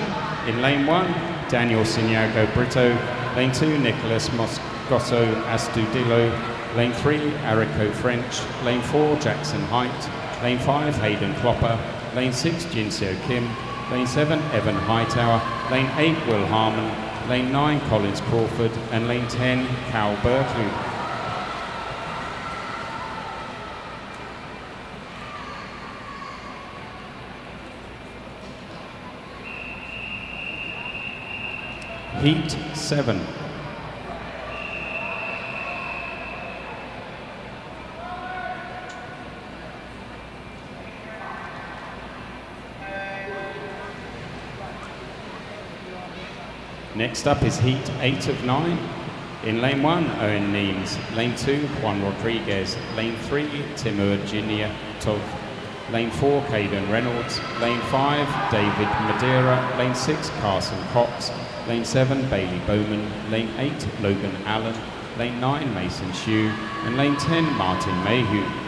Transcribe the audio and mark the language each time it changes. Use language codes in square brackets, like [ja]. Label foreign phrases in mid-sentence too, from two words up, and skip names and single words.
[en] In lane 1, Daniel Siniago Brito. Lane 2, Nicholas Moscoso Astudillo. Lane 3, Arico French. Lane 4, Jackson Height. Lane 5, Hayden Klopper. Lane 6, Jinseo Kim. Lane 7, Evan Hightower. Lane 8, Will Harmon. Lane 9, Collins Crawford. And lane 10, Cal Berkeley. Heat 7. Next up is Heat 8 of 9. In lane 1, Owen Neems. Lane 2, Juan Rodriguez. Lane 3, Timur Giniatov. Lane 4, Caden Reynolds. Lane 5, David Madeira. Lane 6, Carson Cox. Lane 7, Bailey Bowman. Lane 8, Logan Allen. Lane 9, Mason Hsu. And lane 10, Martin Mayhew.